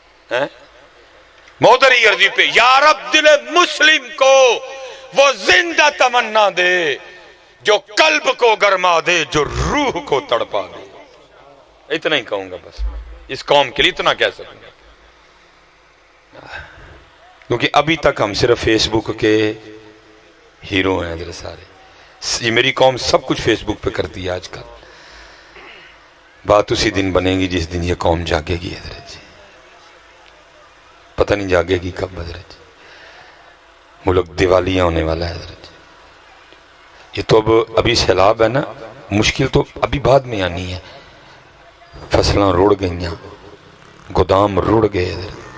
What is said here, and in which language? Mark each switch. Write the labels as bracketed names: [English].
[Urdu] محضری عرضی پہ یا رب دل مسلم کو وہ زندہ تمنا دے، جو قلب کو گرما دے، جو روح کو تڑپا دے. اتنا ہی کہوں گا بس، اس قوم کے لیے اتنا کہہ سکوں گا. کیونکہ ابھی تک ہم صرف فیس بک کے ہیرو ہیں حضرت سارے. یہ میری قوم سب کچھ فیس بک پہ کرتی ہے آج کل. بات اسی دن بنے گی جس دن یہ قوم جاگے گی حضرت جی. پتہ نہیں جاگے گی کب حضرت جی. ملک دیوالیاں ہونے والا ہے حضرت جی. یہ تو ابھی سیلاب ہے نا، مشکل تو ابھی بعد میں آنی ہے. [Punjabi] فصلاں رڑ گئیاں، گودام رڑ گئے حضرت.